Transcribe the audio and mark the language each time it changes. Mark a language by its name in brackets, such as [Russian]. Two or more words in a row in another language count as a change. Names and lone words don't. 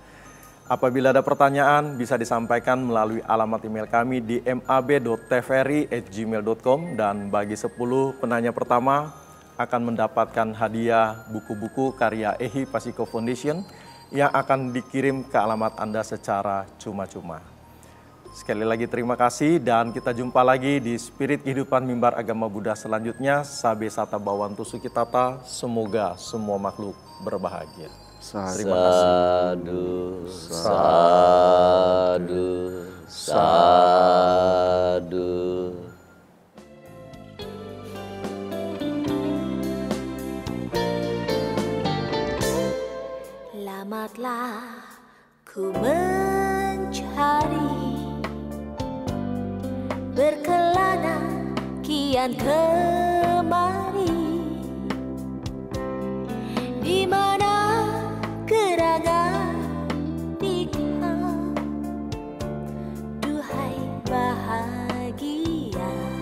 [Indonesian] Apabila ada pertanyaan, bisa disampaikan melalui alamat email kami di mab.tvri@gmail.com, dan bagi 10 penanya pertama akan mendapatkan hadiah buku-buku karya Ehi Pasiko Foundation yang akan dikirim ke alamat Anda secara cuma-cuma. Sekali lagi terima kasih, dan kita jumpa lagi di Spirit Kehidupan Mimbar Agama Buddha selanjutnya. [Pali] Sabe Sata Bawantu Sukitata, [Indonesian] semoga semua makhluk berbahagia. Terima kasih. [Pali] Sadu, sadu. [Indonesian] Lamatlah ku mencari, berkelana kian kemari, di mana gerangan dikau, duhai bahagia.